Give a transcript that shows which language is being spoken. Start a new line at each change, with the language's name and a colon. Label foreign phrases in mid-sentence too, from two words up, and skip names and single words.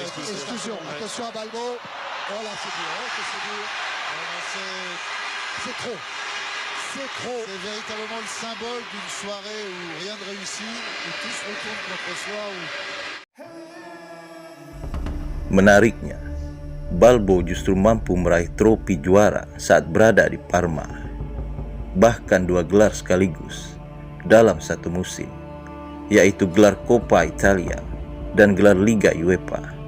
French: Exclusion. Attention à Balbo. Oh là, c'est dur. Oh, que c'est dur. C'est trop. C'est trop. C'est véritablement le symbole d'une soirée où rien ne réussit, où tout se retourne contre soi.
Indonesian: Menariknya, Balbo justru mampu meraih trofi juara saat berada di Parma. Bahkan 2 gelar sekaligus dalam satu musim, yaitu gelar Coppa Italia dan gelar Liga UEFA.